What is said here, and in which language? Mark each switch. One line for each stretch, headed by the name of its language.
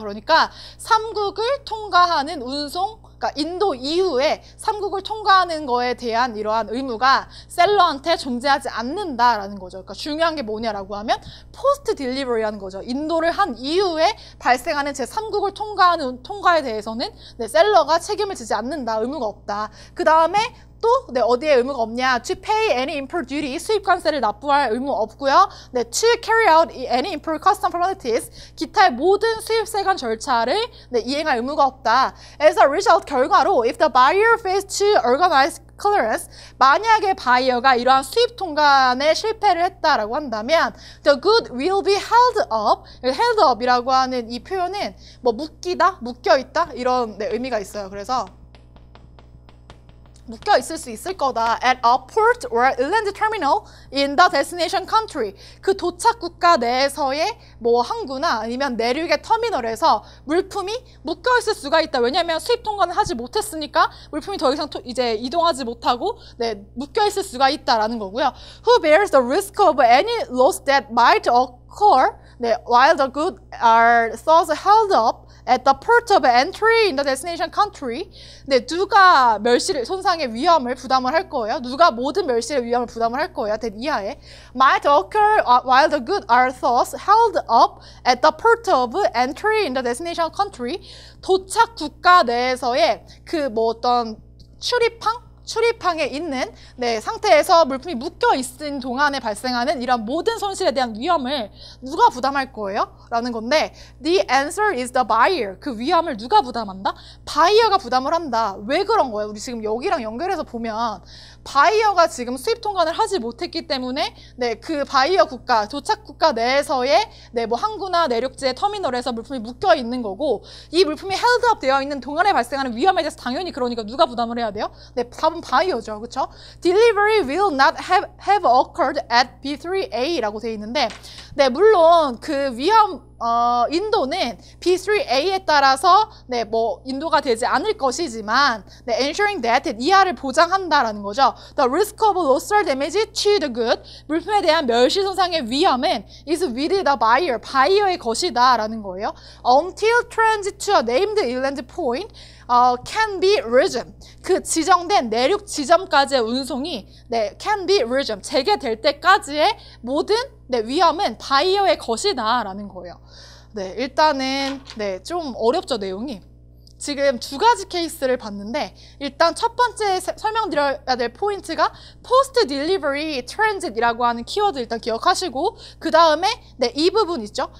Korean: 그러니까 3국을 통과하는 운송, 그러니까 인도 이후에 3국을 통과하는 거에 대한 이러한 의무가 셀러한테 존재하지 않는다라는 거죠. 그러니까 중요한 게 뭐냐라고 하면 포스트 딜리버리라는 거죠. 인도를 한 이후에 발생하는 제3국을 통과하는 통과에 대해서는 셀러가 책임을 지지 않는다. 의무가 없다. 그 다음에 또 어디에 의무가 없냐?
English: To pay any import duty,
Korean: 수입관세를 납부할 의무 없고요.
English: To carry out any import custom formalities,
Korean: 기타의 모든 수입세관 절차를 이행할 의무가 없다.
English: As a result,
Korean: 결과로
English: if the buyer fails to organize clearance,
Korean: 만약에 바이어가 이러한 수입 통관에 실패를 했다라고 한다면
English: the good will be held up.
Korean: held up이라고 하는 이 표현은 뭐 묶이다, 묶여있다 이런 의미가 있어요. 그래서 묶여 있을 수 있을 거다.
English: At a port or inland terminal in the destination country.
Korean: 그 도착 국가 내에서의 뭐 항구나 아니면 내륙의 터미널에서 물품이 묶여 있을 수가 있다. 왜냐하면 수입 통관을 하지 못했으니까 물품이 더 이상 이제 이동하지 못하고 묶여 있을 수가 있다라는 거고요.
English: Who bears the risk of any loss that might occur while the goods are thus held up at the port of entry in the destination country.
Korean: 누가 멸실, 손상의 위험을 부담을 할 거예요. 누가 모든 멸실의 위험을 부담을 할 거예요.
English: that
Korean: 이하에
English: might occur while the goods are thus held up at the port of entry in the destination country.
Korean: 도착 국가 내에서의 그 뭐 어떤 출입항에 있는 상태에서 물품이 묶여 있는 동안에 발생하는 이런 모든 손실에 대한 위험을 누가 부담할 거예요? 라는 건데
English: the answer is the buyer.
Korean: 그 위험을 누가 부담한다? 바이어가 부담을 한다. 왜 그런 거예요? 우리 지금 여기랑 연결해서 보면 바이어가 지금 수입 통관을 하지 못했기 때문에 그 바이어 국가, 도착 국가 내에서의 뭐 항구나 내륙지의 터미널에서 물품이 묶여 있는 거고 이 물품이 held up 되어 있는 동안에 발생하는 위험에 대해서 당연히 그러니까 누가 부담을 해야 돼요? 답은 바이어죠. 그렇죠?
English: Delivery will not have occurred at B3A
Korean: 라고 되어 있는데 물론 그 위험 인도는 B3A에 따라서 뭐 인도가 되지 않을 것이지만
English: ensuring that
Korean: 이하를 보장한다라는 거죠.
English: The risk of loss or damage to the good,
Korean: 물품에 대한 멸시 손상의 위험은
English: is with the buyer,
Korean: 바이어의 것이다 라는 거예요.
English: Until transit to a named inland point can be resumed.
Korean: 그 지정된 내륙 지점까지의 운송이
English: can be resumed.
Korean: 재개될 때까지의 모든 위험은 바이어의 것이다 라는 거예요. 일단은 좀 어렵죠, 내용이. 지금 두 가지 케이스를 봤는데 일단 첫 번째 설명드려야 될 포인트가 포스트 딜리버리 트랜짓이라고 하는 키워드 일단 기억하시고 그 다음에 이 부분 있죠?